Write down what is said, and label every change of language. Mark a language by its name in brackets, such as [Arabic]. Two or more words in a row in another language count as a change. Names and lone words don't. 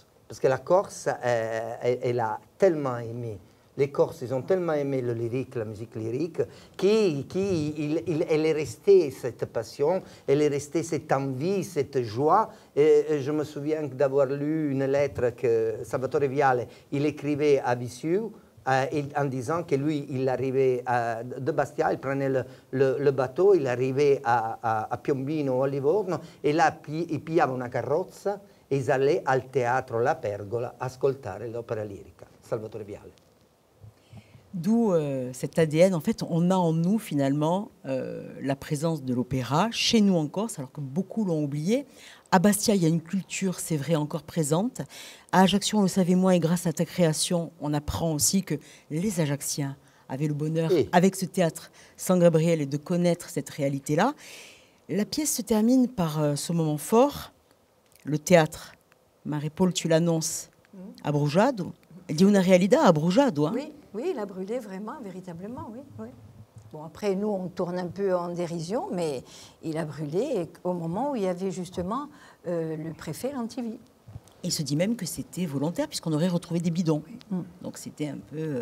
[French] Parce que la Corse, elle a tellement aimé, les Corses, ils ont tellement aimé le lyrique, la musique lyrique, elle est restée cette passion, elle est restée cette envie, cette joie. Et je me souviens d'avoir lu une lettre que Salvatore Viale, il écrivait à Viseu, en disant que lui, il arrivait de Bastia, il prenait le bateau, il arrivait à Piombino, à Livorno, et là, [Italian] il pigliava una carrozza e [French] ils allaient [Italian] al teatro La Pergola ascoltare l'opera lirica, Salvatore Viale. [French] D'où cet ADN. En fait, on a en nous, finalement, la présence de l'opéra, chez nous en Corse, alors que beaucoup l'ont oublié. À Bastia, il y a une culture, c'est vrai, encore présente. À Ajaccio, on le savait moins, et grâce à ta création, on apprend aussi que les Ajacciens avaient le bonheur, avec ce théâtre San Gabriel, de connaître cette réalité-là. La pièce se termine par ce moment fort, le théâtre. Marie-Paul, tu l'annonces à Brugiado. Di una realidad à Brugiado. Hein. Oui, il a brûlé vraiment, véritablement, oui. Bon, après, nous, on tourne un peu en dérision, mais il a brûlé au moment où il y avait justement le préfet Lantivy. Il se dit même que c'était volontaire, puisqu'on aurait retrouvé des bidons. Donc c'était un peu...